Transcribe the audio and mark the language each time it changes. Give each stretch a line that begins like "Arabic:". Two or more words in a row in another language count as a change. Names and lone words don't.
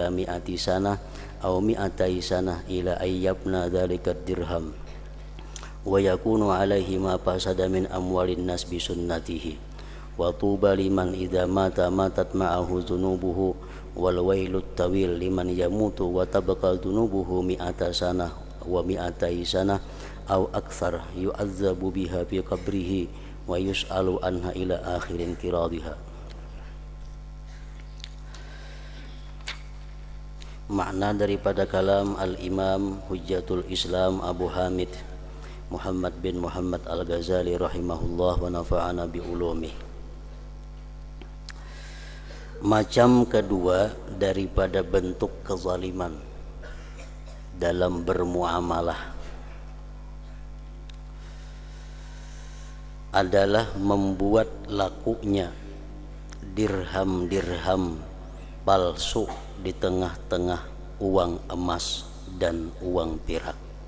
Arabic: مائة سنة أو مائتي سنة إلى أن يفنى ذلك درهم ويكون عليه ما فسد من أموال الناس بسنته وطوبى لمن إذا مات ماتت معه ذنوبه والويل الطويل لمن يموت وتبقى ذنوبه مائة سنة ومائتي سنة أو أكثر يعذب بها في قبره ويسأل عنها إلى آخر انقراضها.
Malay: Makna daripada kalam al-Imam Hujjatul Islam Abu Hamid Muhammad bin Muhammad al-Ghazali
Arabic: رحمه الله ونفعنا بعلومه.
Malay: Macam kedua daripada bentuk kezaliman dalam bermuamalah adalah membuat lakunya dirham-dirham palsu di tengah-tengah uang emas dan uang perak.